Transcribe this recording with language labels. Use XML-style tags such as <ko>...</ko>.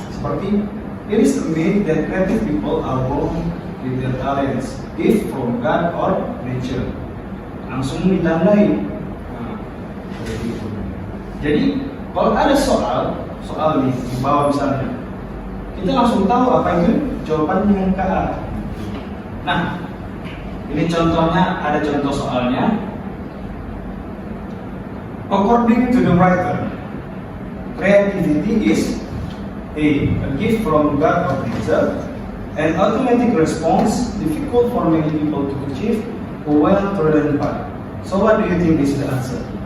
<en>Seperti it is a myth that creative people are born with their talents, gift from God or nature.</en> <id>Langsung ditandai. Nah, seperti itu. Jadi kalau ada soal nih di bawah misalnya, kita langsung tahu apa itu jawabannya yang ke A. Nah, ini contohnya, ada contoh soalnya.</id> <en>According to the writer, creativity is A gift from God or nature, an automatic response difficult for many people to achieve, a well-trodden path. So what do you think is the answer?</en>